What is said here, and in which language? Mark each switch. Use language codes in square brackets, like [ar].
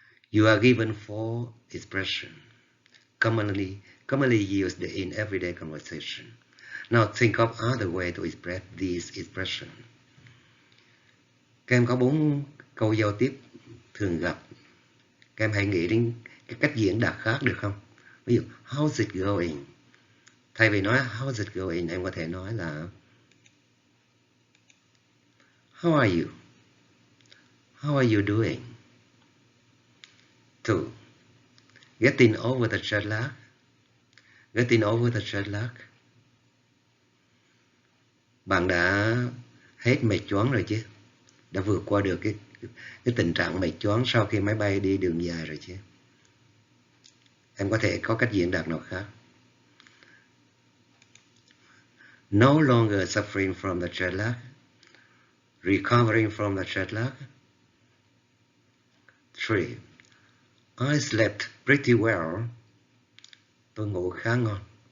[en] You are given 4 expressions commonly used in everyday conversation. Now think of other way to express these expressions. [vi] Các em có 4 câu giao tiếp thường gặp. Các em hãy nghĩ đến cái cách diễn đạt khác được không? Ví dụ, [en] how's it going? [vi] Thay vì nói [en] how's it going, [vi] em có thể nói là [en] how are you? How are you doing? 2. Getting over the jet lag. Getting over the jet lag. [vi] Bạn đã hết mệt choáng rồi chứ? Đã vượt qua được cái tình trạng mệt choáng sau khi máy bay đi đường dài rồi chứ? Em có thể có cách diễn đạt nào khác? [en] No longer suffering from the jet lag. Recovering from the jet lag. 3. I slept pretty well. [vi] Tôi ngủ khá ngon.